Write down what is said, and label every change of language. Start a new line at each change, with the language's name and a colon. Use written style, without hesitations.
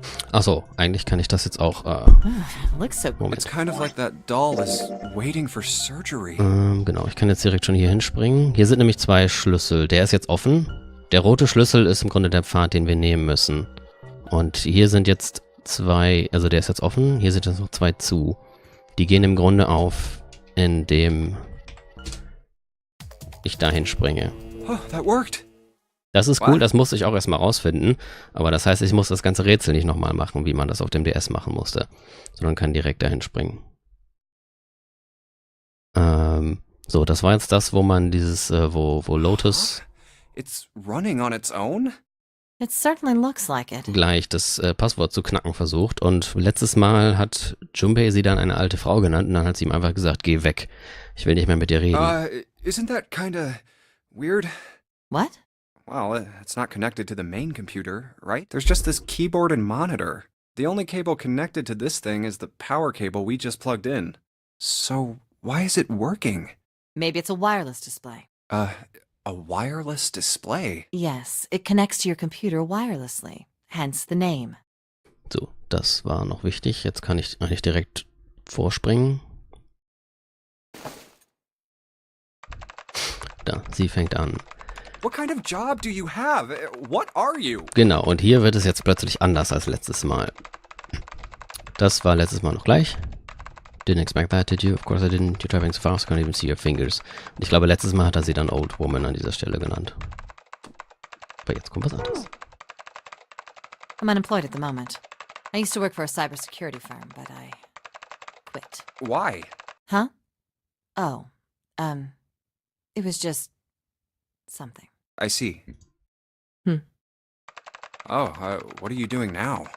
German: Achso, eigentlich kann ich das jetzt auch...
English: Looks so... It's kind of like that doll is waiting for surgery.
German: Genau, ich kann jetzt direkt schon hier hinspringen. Hier sind nämlich 2 Schlüssel. Der ist jetzt offen. Der rote Schlüssel ist im Grunde der Pfad, den wir nehmen müssen. Und hier sind jetzt 2, also der ist jetzt offen. Hier sind jetzt noch 2 zu. Die gehen im Grunde auf, indem ich dahin springe.
English: Oh, that worked.
German: Das ist cool, das musste ich auch erstmal rausfinden. Aber das heißt, ich muss das ganze Rätsel nicht nochmal machen, wie man das auf dem DS machen musste. Sondern kann direkt dahin springen. So, das war jetzt das, wo man dieses, wo Lotus
English: It's running on its own? It certainly looks like it.
German: gleich das Passwort zu knacken versucht. Und letztes Mal hat Junpei sie dann eine alte Frau genannt und dann hat sie ihm einfach gesagt, geh weg. Ich will nicht mehr mit dir reden.
English: Isn't that kinda weird? What? Well, it's not connected to the main computer, right? There's just this keyboard and monitor. The only cable connected to this thing is the power cable we just plugged in. So, why is it working? Maybe it's a wireless display. A wireless display? Yes, it connects to your computer wirelessly. Hence the name.
German: So, das war noch wichtig. Jetzt kann ich eigentlich direkt vorspringen. Da, sie fängt an.
English: What kind of job do you have? What are you?
German: Genau, und hier wird es jetzt plötzlich anders als letztes Mal. Das war letztes Mal noch gleich.
English: Didn't expect that, did you? Of course I didn't. You're driving so fast, can't even see your fingers.
German: Und ich glaube, letztes Mal hat er sie dann
English: Old Woman
German: an dieser Stelle genannt. Aber jetzt kommt was anderes.
English: I'm unemployed at the moment. I used to work for a cybersecurity firm, but I quit. Why? Huh? Oh, it was just something. I see. Hmm. Oh, what are you doing now?